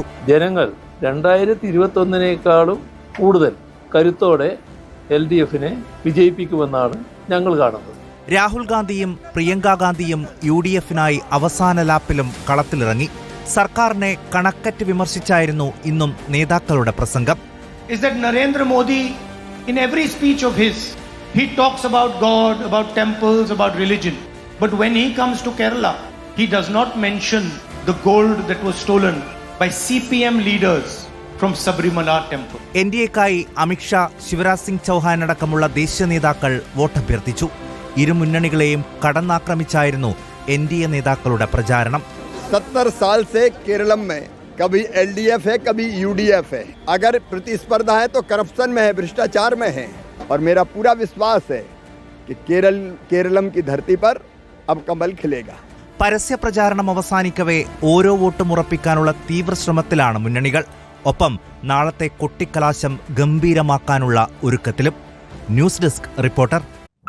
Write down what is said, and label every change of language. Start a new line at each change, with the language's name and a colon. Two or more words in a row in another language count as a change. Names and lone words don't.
Malayalam: ജനങ്ങൾ 2021-നേക്കാളും കൂടുതൽ കരുത്തോടെ LDF-നെ വിജയിപ്പിക്കുമെന്നാണ് ഞങ്ങൾ കാണുന്നത്. രാഹുൽ ഗാന്ധിയും പ്രിയങ്ക ഗാന്ധിയും UDF-നായി അവസാന ലാപ്പിലും കളത്തിലിറങ്ങി. സർക്കാരിനെ കണക്കറ്റ് വിമർശിച്ചായിരുന്നു ഇന്നും നേതാക്കളുടെ പ്രസംഗം.
English: Is that Narendra Modi, in every speech of his, he talks about God, about temples, about religion. But when he comes to Kerala, he does not mention the gold that was stolen by CPM leaders from Sabrimala temple.
Malayalam: NDA-ക്കായി അമിത്ഷാ, ശിവരാജ് സിംഗ് ചൗഹാൻ അടക്കമുള്ള ദേശീയ നേതാക്കൾ വോട്ടഭ്യർത്ഥിച്ചു. ഇരു മുന്നണികളെയും കടന്നാക്രമിച്ചായിരുന്നു NDA നേതാക്കളുടെ പ്രചാരണം.
Hindi: 70 साल से केरलम में कभी LDF है, कभी UDF है. अगर प्रतिस्पर्धा है तो करप्शन में है, भ्रष्टाचार में है. और मेरा पूरा विश्वास है कि केरलम की धरती पर अब कमल खिलेगा.
Malayalam: പരസ്യ പ്രചാരണം അവസാനിക്കവേ ഓരോ വോട്ടും ഉറപ്പിക്കാനുള്ള തീവ്ര ശ്രമത്തിലാണ് മുന്നണികൾ. ഒപ്പം നാളത്തെ കൊട്ടിക്കലാശം ഗംഭീരമാക്കാനുള്ള ഒരുക്കത്തിലും. ന്യൂസ് ഡെസ്ക് റിപ്പോർട്ടർ.